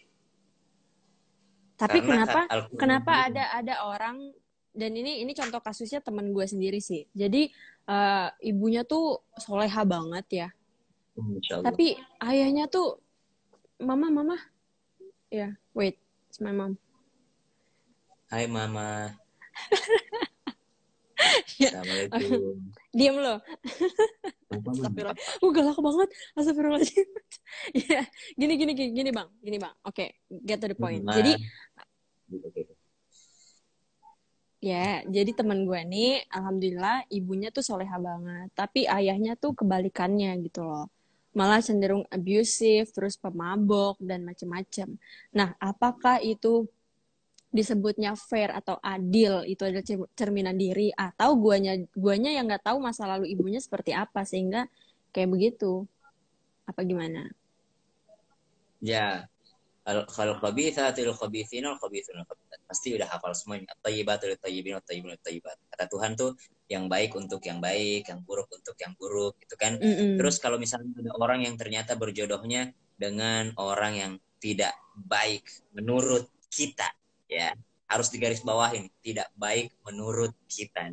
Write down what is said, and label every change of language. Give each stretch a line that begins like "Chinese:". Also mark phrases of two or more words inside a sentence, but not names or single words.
Indonesian: Tapi Karena kenapa Al-Quran kenapa bilang, ada orang dan ini contoh kasusnya teman gue sendiri sih. Jadi ibunya tuh soleha banget ya.
Arabic: إن شاء الله.
Indonesian: Tapi ayahnya tuh mama mama ya
English: wait it's my mom.
Indonesian: Hai mama, Ya assalamualaikum. diam loh. Apa mama? Astagfirullah. Galak banget. Astagfirullahaladzim. Ya, gini Bang. Gini Bang. Oke,
English: get to the point.
Indonesian: Jadi Mama. Gitu. ya, jadi teman gue nih, alhamdulillah ibunya tuh soleha banget. Tapi ayahnya tuh kebalikannya gitu loh. Malah cenderung abusive, terus pemabok, dan macem-macem. Nah, apakah itu disebutnya fair atau adil? Itu adalah cerminan diri. Atau guanya yang nggak tahu masa lalu ibunya seperti apa, sehingga kayak begitu. Apa gimana? Ya, kalau
Arabic: الخبيثات للخبيثين والخبيثون للخبيثات.
Indonesian: Pasti udah hafal semuanya.
Arabic: الطيبات للطيبين والطيبون للطيبات.
Indonesian: Kata Tuhan tuh yang baik untuk yang baik, yang buruk untuk yang buruk gitu kan. Mm-mm. Terus kalau misalnya ada orang yang ternyata berjodohnya dengan orang yang tidak baik menurut kita, ya harus digarisbawahin, tidak baik menurut kita.